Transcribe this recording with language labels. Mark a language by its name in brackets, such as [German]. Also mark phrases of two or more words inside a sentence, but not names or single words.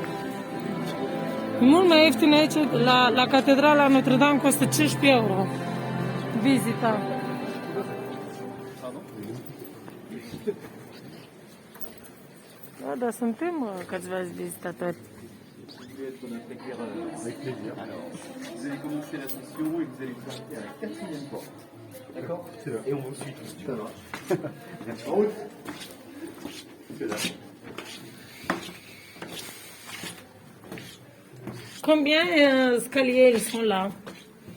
[Romanian] E mult mai ieftin aici, la Catedrala Notre-Dame costă 15 euro. Vizita. Da, suntem câțiva vizitatori. [French] Avec plaisir. Alors, vous allez commencer la session et vous allez vous arrêter à la 4e porte. D'accord? Et on vous suit tous. Ça va. Merci. En route. C'est là. Combien scaliers sont là?